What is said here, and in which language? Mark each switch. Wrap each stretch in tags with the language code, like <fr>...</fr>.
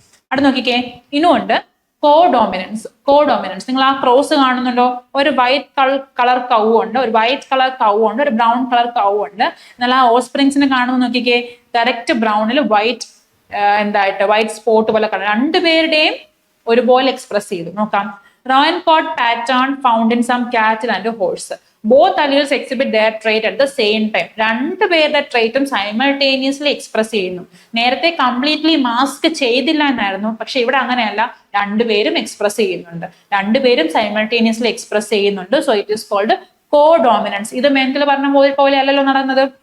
<ml>അവിടെ നോക്കിക്കേ, ഇനുമുണ്ട് കോഡോമിനൻസ്. നിങ്ങൾ ആ ക്രോസ് കാണുന്നുണ്ടോ? ഒരു വൈറ്റ് കളർ കൗ ഉണ്ട്, ഒരു വൈറ്റ് കളർ കൗ ഉണ്ട്, ഒരു ബ്രൗൺ കളർ കൗ ഉണ്ട്. എന്നാൽ ആ ഓസ്പ്രിങ്സിനെ കാണുമ്പോൾ നോക്കിക്കേ, ഡയറക്റ്റ് ബ്രൗണിൽ വൈറ്റ് വൈറ്റ് സ്പോട്ട് പോലെ കാണാം. രണ്ടുപേരുടെയും ഒരുപോലെ എക്സ്പ്രസ് ചെയ്തു. നോക്കാം,</ml> <en>Rowan-Cott pattern found in some cattle and horse. Both alleles exhibit their trait at the same time.</en> <ml>രണ്ടുപേരുടെ ട്രേറ്റും സൈമൾട്ടേനിയസ്ലി എക്സ്പ്രസ് ചെയ്യുന്നു. നേരത്തെ കംപ്ലീറ്റ്ലി മാസ്ക് ചെയ്തില്ല എന്നായിരുന്നു, പക്ഷെ ഇവിടെ അങ്ങനെയല്ല, രണ്ടുപേരും എക്സ്പ്രസ് ചെയ്യുന്നുണ്ട്, രണ്ടുപേരും സൈമൾട്ടേനിയസ്ലി എക്സ്പ്രസ് ചെയ്യുന്നുണ്ട്.</ml> <en>So it is called codominance.</en> <ml>ഇത് മെന്റൽ പറഞ്ഞ പോലെ അല്ലല്ലോ നടന്നത്.</ml>